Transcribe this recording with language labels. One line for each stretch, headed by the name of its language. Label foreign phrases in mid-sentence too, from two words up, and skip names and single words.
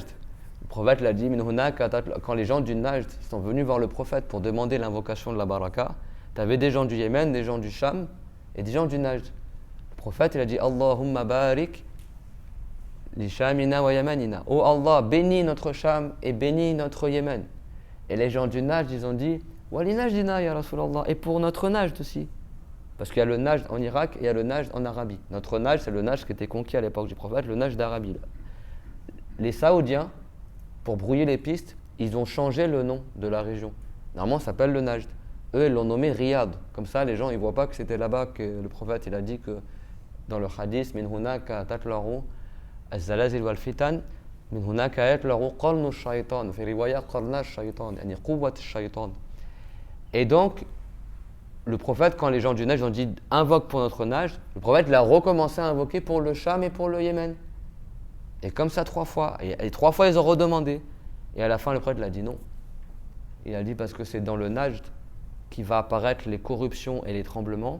French: Le prophète l'a dit, quand les gens du Najd sont venus voir le prophète pour demander l'invocation de la baraka, tu avais des gens du Yémen, des gens du Sham et des gens du Najd. Le prophète, il a dit,
Arabic: اللهم بارك لشامنا ويمننا.
French: Oh Allah, bénis notre Sham et bénis notre Yémen. Et les gens du Najd, ils ont dit,
Arabic: ولنجدنا يا رسول الله,
French: et pour notre Najd aussi. Parce qu'il y a le Najd en Irak et il y a le Najd en Arabie. Notre Najd, c'est le Najd qui était conquis à l'époque du prophète, le Najd d'Arabie. Les Saoudiens, pour brouiller les pistes, ils ont changé le nom de la région. Normalement, ça s'appelle le Najd. Eux, ils l'ont nommé Riyad. Comme ça, les gens, ils ne voient pas que c'était là-bas que le prophète, il a dit que dans le hadith,
Arabic: من هناك تطلع الزلازل والفتن، من هناك يطلع قرن الشيطان، في رواية قرنا الشيطان، يعني قوة الشيطان.
French: Et donc, le prophète, quand les gens du Najd ont dit invoque pour notre Najd, le prophète il a recommencé à invoquer pour le Sham et pour le Yémen. Et comme ça 3 fois. Et 3 fois, ils ont redemandé. Et à la fin, le prophète l'a dit non. Il a dit parce que c'est dans le Najd qui va apparaître les corruptions et les tremblements.